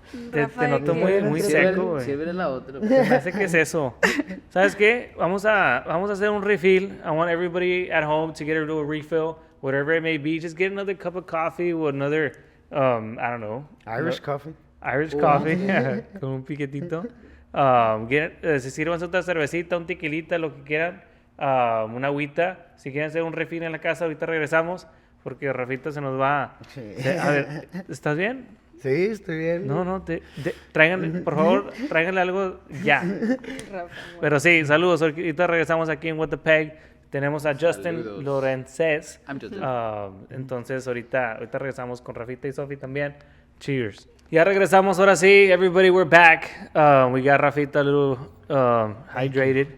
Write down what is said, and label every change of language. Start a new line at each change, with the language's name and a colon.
Spanish: Te noto muy seco, güey. Sírvele la otra. Se me hace que es eso. ¿Sabes qué? Vamos a hacer un refill.
English: I want everybody at home to get a little refill, whatever it may be. Just get another cup of coffee with another, I don't know. Irish coffee.
Spanish: Irish coffee, con un piquetito. Se sirvan otra cervecita, un tequilita, lo que quieran. Una agüita. Si quieren hacer un refill en la casa, ahorita regresamos, porque Rafita se nos va. Sí. A ver, ¿estás bien? Sí, estoy bien. No, tráiganle, por favor, tráiganle algo ya. Rafa, Pero sí, saludos. Ahorita regresamos aquí en What the Peg. Tenemos a Justin Saludos. Lorencez.
English: I'm Justin.
Spanish: Entonces, ahorita regresamos con Rafita y Sofi también.
English: Cheers.
Spanish: Ya regresamos, ahora sí.
English: Everybody, we're back. We got Rafita a little hydrated.